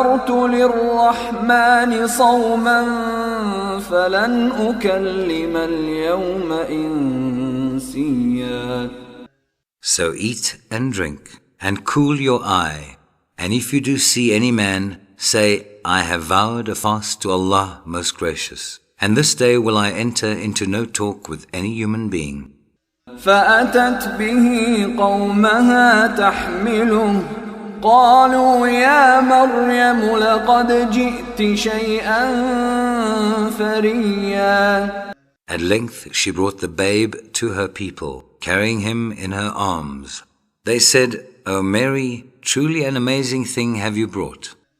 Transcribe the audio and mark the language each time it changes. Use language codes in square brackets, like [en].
[ar] للرحمن صوما فلن أكلم اليوم إنسيا. [en] So eat and drink, and cool your eye, and if you do see any man, say, I have vowed a fast to Allah most gracious, and this day will I enter into no talk with any human being. [ar] فأتت به قومها تحمله قالوا يا مريم لقد جئت شيئا فريا. [en] At length she brought the babe to her people, carrying him in her arms. They said, O Mary, truly an amazing thing have you brought.